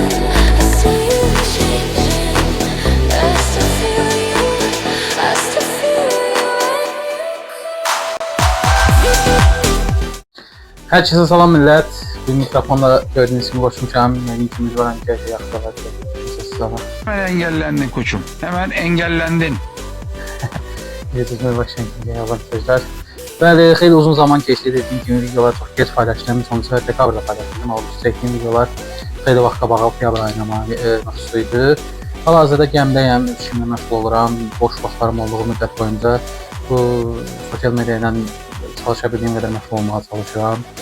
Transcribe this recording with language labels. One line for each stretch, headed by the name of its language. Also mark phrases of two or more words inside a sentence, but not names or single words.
English: I see you changing, I still feel you, I still feel you.
Azerbaijani: Herkese salam millət.
Turkish: Bir mikrofonla gördüğünüz gibi koşmuşam. Yani ikimiz var ki yaklaşık.
Azerbaijani: Salam.
Turkish: Hemen engellendin koçum. Hemen engellendin. Yetişmeye başlayan kimliğe avantajlar.
Azerbaijani: Bəli, xeyli uzun zaman keçdi. Dediyim kimi videolar çox geç paylaşdım. Sonuçta dekabrda paylaşdım. Oldukça çəkdiyim videolar xeyli vaxt qabağa oktyabr ayına məxsusuydu. Hal-hazırda gəmdəyəm, işimlə məşğul oluram. Boş vaxtlarım olduğu müddət boyunca bu sosial media ilə çalışa bildiyim qədər məşğul olmağa çalışıram.